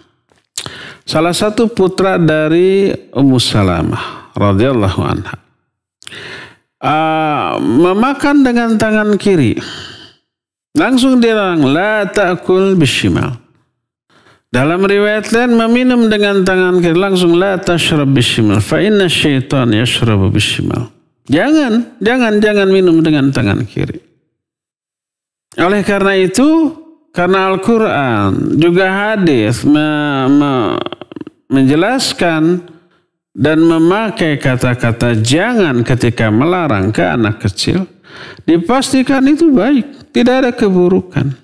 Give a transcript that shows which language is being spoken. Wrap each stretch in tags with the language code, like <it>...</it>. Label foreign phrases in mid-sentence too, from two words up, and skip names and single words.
<id>Salah satu putra dari Ummu Salamah</id> <ar>رضي الله عنها.</ar> <id>Memakan dengan tangan kiri. Langsung dia bilang,</id> <ar>لا تأكل بشمال.</ar> <id>Dalam riwayat lain meminum dengan tangan kiri, langsung</id> <ar>لا تشرب بشمال فإن الشيطان يشرب بشمال.</ar> <id>Jangan minum dengan tangan kiri. Oleh karena itu, karena Al-Quran juga hadis menjelaskan dan memakai kata-kata jangan ketika melarang ke anak kecil, dipastikan itu baik, tidak ada keburukan.</id>